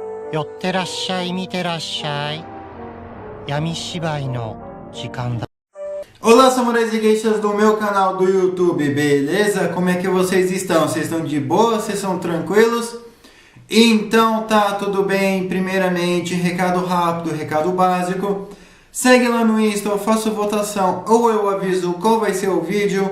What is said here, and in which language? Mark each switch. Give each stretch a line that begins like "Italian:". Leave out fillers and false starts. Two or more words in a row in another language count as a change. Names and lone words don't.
Japanese: 寄ってらっしゃい、見てらっしゃい。闇芝居の時間だ。
Portuguese: Olá, samurais e geishas do meu canal do YouTube, beleza? Como é que vocês estão? Vocês estão de boa? Vocês são tranquilos? Então tá, tudo bem. Primeiramente, recado rápido, recado básico. Segue lá no Insta, eu faço votação ou eu aviso qual vai ser o vídeo.